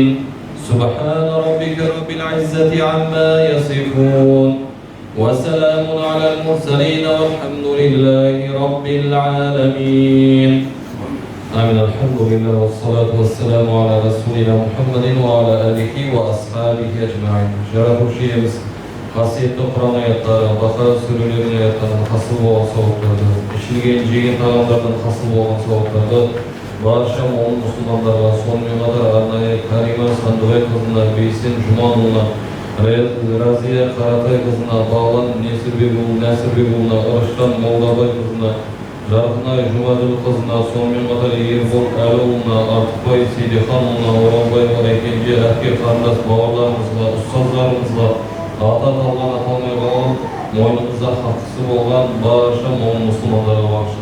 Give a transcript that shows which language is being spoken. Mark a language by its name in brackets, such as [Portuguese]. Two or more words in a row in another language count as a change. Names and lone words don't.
[Arabic] سبحان ربك رب العزة عما يصفون وسلام على المرسلين والحمد لله رب العالمين. آمين. الحمد لله والصلاة والسلام على رسولنا محمد وعلى آله وأصحابه أجمعين. [Kazakh] Жаратушы иеміз қасиетті Құран аяттары, Бақара сүрелерінің аяттарынан хасыл болған сауаптарды, ішілген жеген тағамдардан хасыл болған сауаптарды барша момын мұсылмандарға, сонымен қатар арнайы Карима Сандыбай қызына, Бейсен Жұманұлына, Разия Қаратай қызына, Бағлан Нәсірбекұлына, Ырыштан Молдабай қызына, Жарқынай Жұмаділ қызына, сонымен қатар Ербол Әліұлына, Артықбай Сейдеханұлына, Оранбай Қарайкенже, әпке қарындас бауырларымызға, ұстаздарымызға, ата талған аталмай қалған, мойнымызда хақысы болған барша момын мұсылмандарға бағышы.